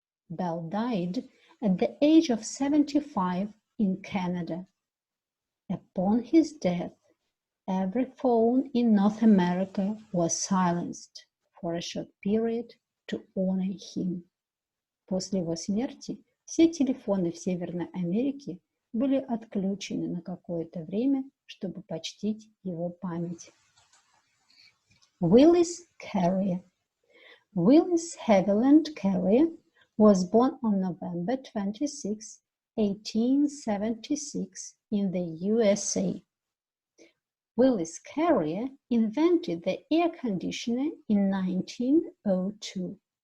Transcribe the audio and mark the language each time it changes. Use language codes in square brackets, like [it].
[en] Bell died at the age of 75 in Canada. Upon his death, every phone in North America was silenced for a short period to honor him. [ru] После его смерти все телефоны в Северной Америке были отключены на какое-то время, чтобы почтить его память. [en] Willis Carrier. Willis Haviland Carrier was born on November 26, 1876 in the USA. Willis Carrier invented the air conditioner in 1902.